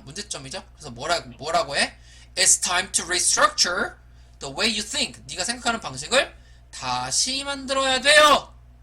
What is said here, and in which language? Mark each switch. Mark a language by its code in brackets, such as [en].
[ko] 문제점이죠? 그래서 뭐라고 해? [en] It's time to restructure the way you think. [ko] 네가 생각하는 방식을 다시 만들어야 돼요.